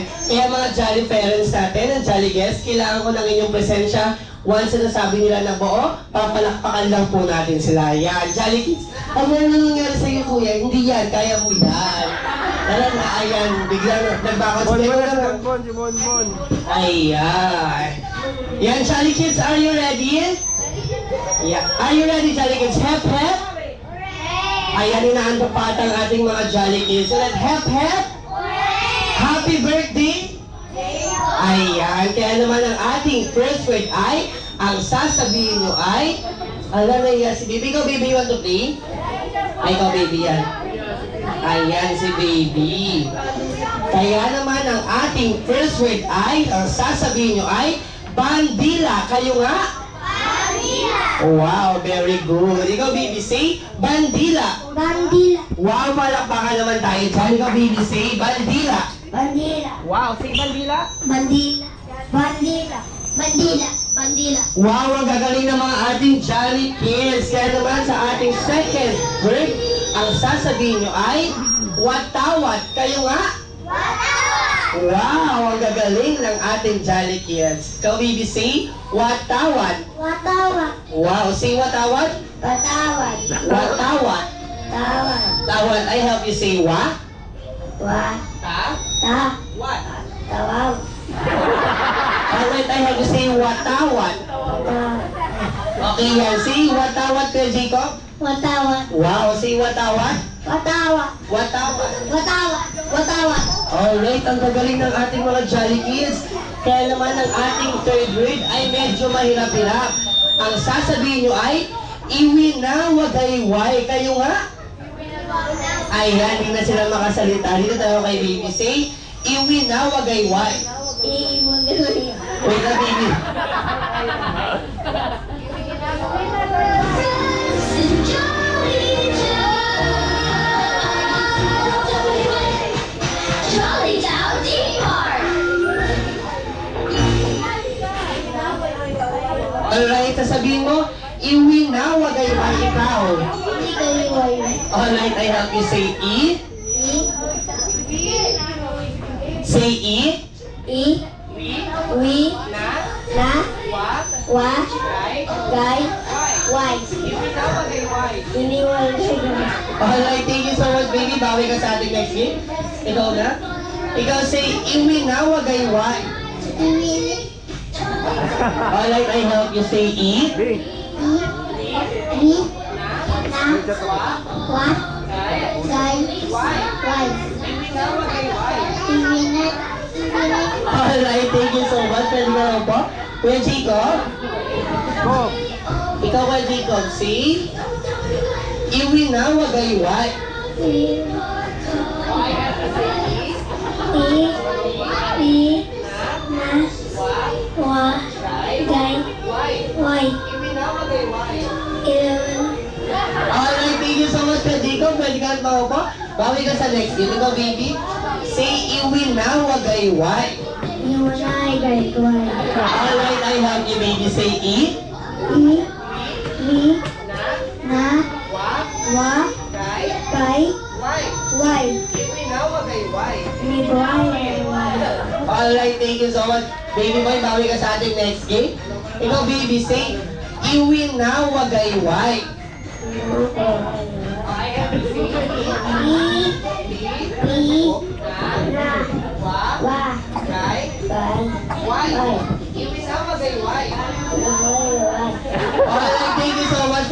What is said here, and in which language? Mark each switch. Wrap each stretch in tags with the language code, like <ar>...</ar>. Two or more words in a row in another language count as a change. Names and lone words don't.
<tl>Kaya mga</tl> <en>jolly parents</en> <tl>natin, ang</tl> <en>jolly guests,</en> <tl>kailangan ko ng inyong presensya. Once na nasabi nila na buo, papalakpakan lang po natin sila.</tl> <en>Ayan, jolly kids.</en> <tl>Ano na nangyari sa iyo, kuya? Hindi yan, kaya mo yan. Alam na, ayan, biglang nagbakot Bon. Ayan. Yan,</tl> <en>jolly kids, are you ready? Yeah. Are you ready, jolly kids? Hep, hep.</en> <tl>Ayan, inaantok pa ang ating mga</tl> <en>jolly kids. So, hep, hep. Happy birthday.</en> <tl>Ayan, kaya naman ang ating</tl> <en>first word</en> <tl>ay, ang sasabihin mo ay, alam na yan, si baby. Ikaw,</tl> <en>baby, you want to play?</en> <tl>Ay, ikaw, baby, yan. Ayan, si baby. Kaya naman ang ating</tl> <en>first word</en> <tl>ay, ang sasabihin nyo ay, bandila. Kayo nga? Bandila.</tl> <en>Wow, very good. Ikaw, baby, say,</en> <tl>bandila. Bandila. Wow, palakpakan naman tayo dyan. Ikaw,</tl> <en>baby, say, bandila.</en> <tl>Bandila.</tl> <en>Wow, say bandila.</en> <tl>Bandila. Bandila. Bandila. Bandila. Wow, ang gagaling ng mga ating</tl> <en>jolly kids.</en> <tl>Kaya naman sa ating</tl> <en>second word,</en> <tl>ang sasabihin nyo ay, watawat. Kayo nga? Wow, ang gagaling ng ating</tl> <en>jolly kids.</en> <tl>Ikaw,</tl> <en>baby, say, watawat.</en> <tl>Watawat.</tl> <en>Wow, say watawat.</en> <tl>Watawat. Watawat. Tawat.</tl> <en>Tawat, I help you say wa.</en> <tl>Wa. Ta. Ta.</tl> <en>What?</en> <tl>Tawaw.</tl> <en>Alright, I help you say watawat.</en> <tl>Ta. Okay, yan. Say watawat, Kuya Jacob. Watawat. Wow, say watawat. Watawat. Watawat. Watawat. Watawat. Alright, ang gagaling ng ating mga</tl> <en>jolly kids.</en> <tl>Kaya naman ang ating</tl> <en>third word</en> <tl>ay medyo mahirap-hirap. Ang sasabihin nyo ay, iwi na wagayway. Kayo nga? Ayan, hindi na sila makasalita. Dito tayo kay baby. Say, iwi na wagayway. Imagay. Wait na, baby. Jolly Town Teamwork. Alright, sasabihin mo, iwi na wagayway ikaw. Hindi kayo wayo.</tl> <en>Alright, I help you say e. Say e.</en> <tl>I. Wi. Na. Na. Wa. Wa. Gay. Gay. Wai. Iwi na wagayway. Iniwal kayo.</tl> <en>Alright, thank you so much, baby.</en> <tl>Bawi ka sa ating</tl> <en>next game.</en> <tl>Ikaw na? Ikaw say, iwi na wagayway. Iwi.</tl> <en>Alright, I help you say e.</en> <tl>Ni. Na. Wa. Gay. Wai. Iwi na wagayway. Iwi na.</tl> <en>Alright, thank you so much.</en> <tl>Pwede ka lang po. Kuya Jacob? Ikaw, Kuya Jacob, say, iwi na wagayway. I. Na. Wa. Gay. Wai.</tl> <en>Alright, thank you so much,</en> <tl>Kuya Jacob. Pwede ka lang po. Bawi ka sa</tl> <en>next game.</en> <tl>Ikaw, baby. Say, iwi na wagayway. Iwanay gay. Wai.</tl> <en>Alright, I have you, baby. Say, e.</en> <tl>Ni. Na. Wa. Gay. Wai. Ni boy.</tl> <en>Alright, thank you so much. Baby boy,</en> <tl>bawi ka sa ating</tl> <en>next game.</en> <tl>Ikaw, baby, say, iwi na wagayway. Ni. Na. Wa. Gay. Wai.</tl> <en>Alright, thank you so much.</en>